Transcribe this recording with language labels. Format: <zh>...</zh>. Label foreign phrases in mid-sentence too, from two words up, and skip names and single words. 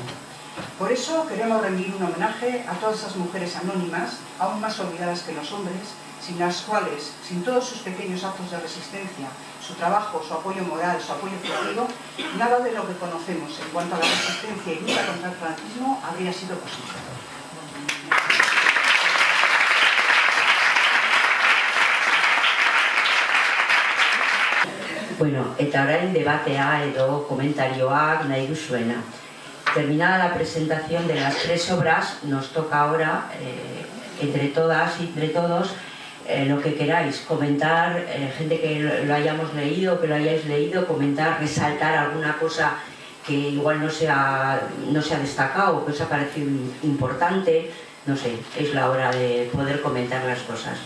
<es>Por eso queremos rendir un homenaje a todas esas mujeres anónimas, aún más olvidadas que los hombres, sin las cuales, sin todos sus pequeños actos de resistencia, su trabajo, su apoyo moral, su apoyo efectivo, nada de lo que conocemos en cuanto a la resistencia y lucha contra el franquismo habría sido posible.</es> <eu>Bueno, eta orain debatea edo komentarioak nahi duzuena.</eu> <es>Terminada la presentación de las 3 obras, nos toca ahora, entre todas y entre todos, lo que queráis, comentar, gente que lo hayamos leído, que lo hayáis leído, comentar, resaltar alguna cosa que igual no se ha destacado o que os ha parecido importante, no sé, es la hora de poder comentar las cosas.</es>